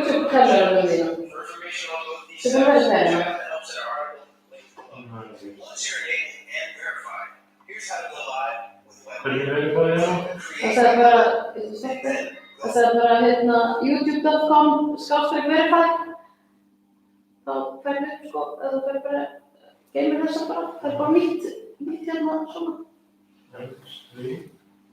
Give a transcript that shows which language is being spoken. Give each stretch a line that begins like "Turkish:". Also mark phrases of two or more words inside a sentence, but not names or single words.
Icelandic: telurunum þínum.
English: For information on both these So then where's steps, that? check the helps in our article linked below. Once you're enabled and verified, here's how to go live with web.
Icelandic: Hvernig verify ég það? Það er bara, veitu þetta? Það er bara youtube.com/verify. Þá ferðu upp sko, eða þú ferð bara, geymir þessa bara, það er bara mitt hérna svona.
English: Next, 3.